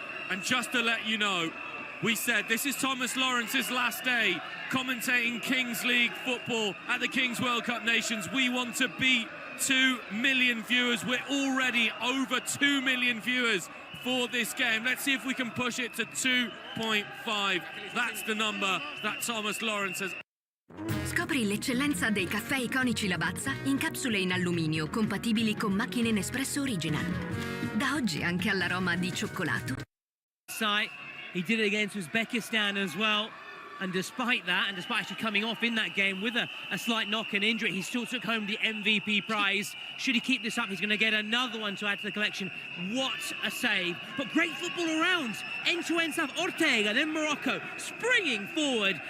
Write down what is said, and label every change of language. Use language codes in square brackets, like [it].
[en] And just to let you know, we said this is Thomas Lawrence's last day commentating Kingsleague football at the Kings World Cup Nations. We want to beat 2 million viewers. We're already over 2 million viewers for this game. Let's see if we can push it to 2.5. That's the number that Thomas Lawrence has. [it] Scopri l'eccellenza dei caffè iconici Lavazza in capsule in alluminio compatibili con macchine Nespresso Original. Da oggi anche all'aroma di cioccolato. [en] He did it against Uzbekistan as well. And despite that, and despite actually coming off in that game with a slight knock and injury, he still took home the MVP prize. Should he keep this up, he's going to get another one to add to the collection. What a save. But great football around. End-to-end stuff. Ortega, then Morocco, springing forward.